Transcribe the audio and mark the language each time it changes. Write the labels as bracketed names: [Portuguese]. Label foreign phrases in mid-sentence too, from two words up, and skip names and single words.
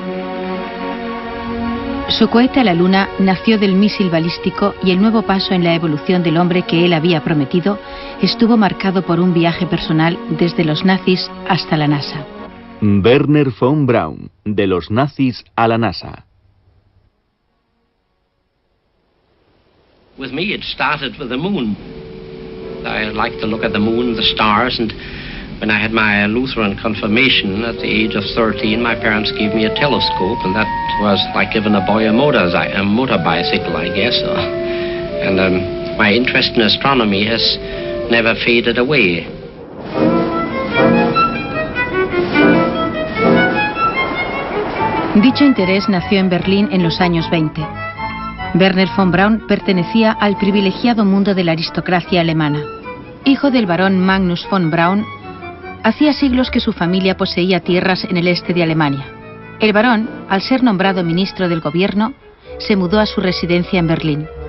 [Spanish] Su cohete a la Luna nació del misil balístico y el nuevo paso en la evolución del hombre que él había prometido estuvo marcado por un viaje personal desde los nazis hasta la NASA. Wernher von Braun, de los nazis a la NASA. [English] With me it started with the moon. I like to look at the moon, the stars, and when I had my Lutheran confirmation at the age of 13, my parents gave me a telescope, and that was like giving a boy a motor bicycle, I guess. And my interest in astronomy has never faded away. [Spanish] Dicho interés nació en Berlín en los años 20. Wernher von Braun pertenecía al privilegiado mundo de la aristocracia alemana. Hijo del barón Magnus von Braun, hacía siglos que su familia poseía tierras en el este de Alemania. El barón, al ser nombrado ministro del gobierno, se mudó a su residencia en Berlín.